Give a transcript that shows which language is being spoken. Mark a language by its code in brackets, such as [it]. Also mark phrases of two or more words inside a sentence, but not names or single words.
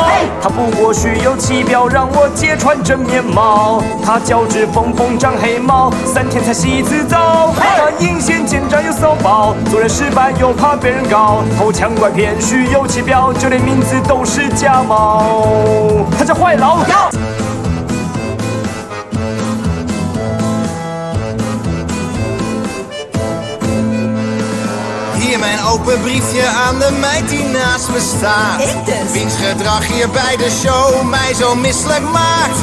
[zh] 他不过虚有其表，让我揭穿真面貌。他脚趾缝缝长黑毛，3天才洗一次澡。他阴险奸诈又骚包，做人失败又怕被人告，偷抢拐骗虚有其表，就连名字都是假冒。他叫坏老妖。 [nl] Hier mijn open briefje aan de meid die naast me staat. Ik dus. Wiens gedrag hier bij de show mij zo misselijk maakt.